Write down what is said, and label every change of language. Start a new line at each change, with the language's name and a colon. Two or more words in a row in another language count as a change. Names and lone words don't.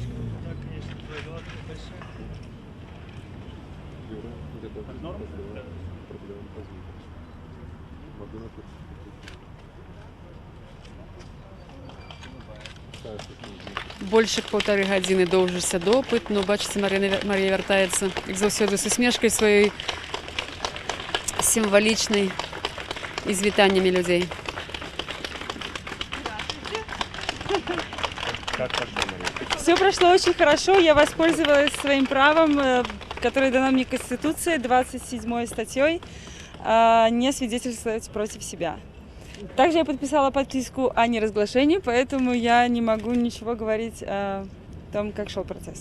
Belarusian: Больш як 1,5 гадзіны доўжыўся допыт, но бачыце, Марія вяртаецца, як заўсёды, з усмешкай сваёй сімвалічнай і з вітаннямі людзей.
Russian: Все прошло очень хорошо, я воспользовалась своим правом, которое дано мне Конституцией, 27 статьей, не свидетельствовать против себя. Также я подписала подписку о неразглашении, поэтому я не могу ничего говорить о том, как шел процесс.